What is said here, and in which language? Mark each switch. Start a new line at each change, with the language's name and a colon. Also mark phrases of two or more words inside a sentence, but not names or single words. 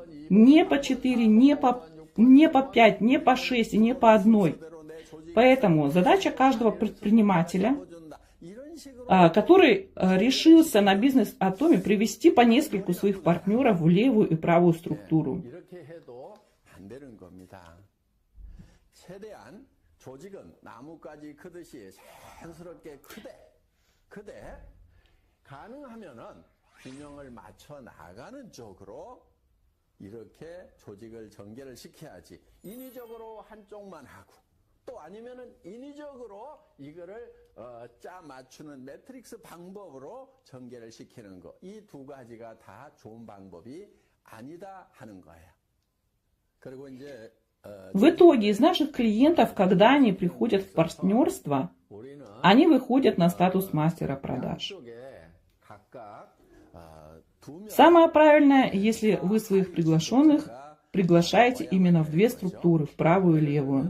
Russian: Не по 4, не по 5, не по 6 и не по одной. Поэтому задача каждого предпринимателя, который решился на бизнес Atomy, привести по нескольку своих партнеров в левую и правую структуру.
Korean: 이렇게 조직을 전개를 시켜야지 인위적으로 한쪽만 하고 또 아니면은 인위적으로 이거를 짜 맞추는 매트릭스 방법으로 전개를 시키는 거 이 두 가지가 다 좋은 방법이 아니다 하는 거예요. 그리고 이제
Russian: В итоге из наших клиентов, когда они приходят в партнерство, они выходят на статус мастера продаж. Самое правильное, если вы своих приглашенных приглашаете именно в две структуры, в правую и левую.